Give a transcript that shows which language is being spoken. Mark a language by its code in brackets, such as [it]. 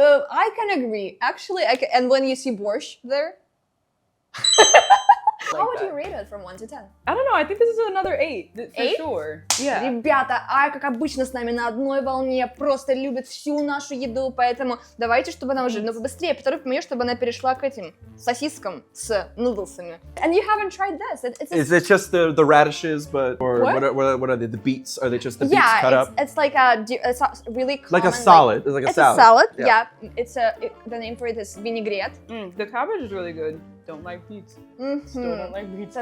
[en] I can agree. Actually, and when you see borscht there, how would you rate it from 1 to 10? I don't know. I think this is another 8 for 8? sure. Yeah. [ru] Ребята, как обычно, с нами на одной волне, просто любит всю нашу еду, поэтому давайте, чтобы она уже, побыстрее, второй помню, чтобы она перешла к этим сосискам с нудлсами. [en] And you haven't tried this. Is it just the radishes, but or what are they? The beets? Are they just the beets cut up? It's like a really common, like a salad. It's like a salad. It's a salad. Yeah. It's the name for it is vinaigrette. The cabbage is really good. Don't like beets. Still don't like beets.